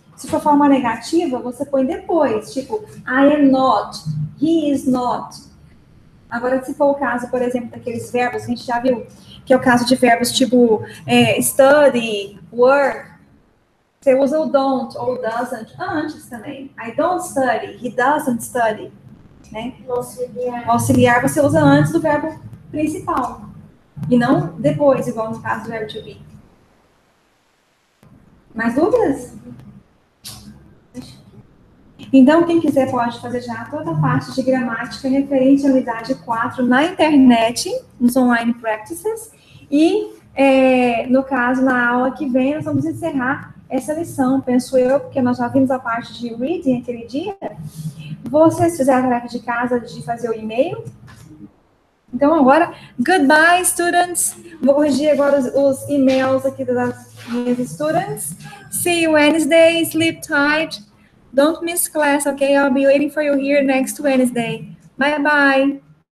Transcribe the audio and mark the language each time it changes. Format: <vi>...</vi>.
<pt>Se for forma negativa, você põe depois, tipo,</pt> <en>I am not, he is not.</en> <pt>Agora, se for o caso, por exemplo, daqueles verbos que a gente já viu, que é o caso de verbos tipo study, work, você usa o don't ou doesn't antes também.</pt> <en>I don't study, he doesn't study.</en> <pt>Né? O auxiliar você usa antes do verbo principal. E não depois, igual no caso do verbo to be. Mais dúvidas? Então, quem quiser pode fazer já toda a parte de gramática referente à unidade 4 na internet, nos online practices. E, no caso, na aula que vem, nós vamos encerrar essa lição, penso eu, porque nós já vimos a parte de reading aquele dia. Vocês fizeram a tarefa de casa de fazer o e-mail? Então, agora,</pt> <en>goodbye, students.</en> <pt>Vou corrigir agora os e-mails aqui das minhas students.</pt> <en>See you Wednesday. Sleep tight. Don't miss class, okay? I'll be waiting for you here next Wednesday. Bye-bye.</en>